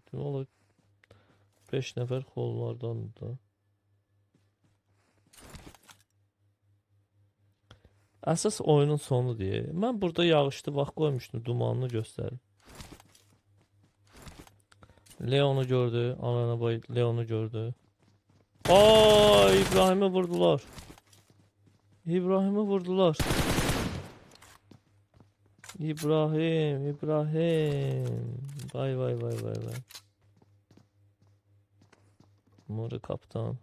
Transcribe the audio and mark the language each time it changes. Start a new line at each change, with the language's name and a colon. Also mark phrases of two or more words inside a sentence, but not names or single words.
Azerbaijani: Demək olar 5 nəfər kollardan da. Əsas oyunun sonu deyə. Mən burada yağışlı vaxt qoymuşdum, dumanını göstərim. Leon'u gördü, Alana boy Leon'u gördü. Aa, İbrahim'i vurdular. İbrahim'i vurdular. İbrahim. Vay vay vay vay vay. Moru kaptan.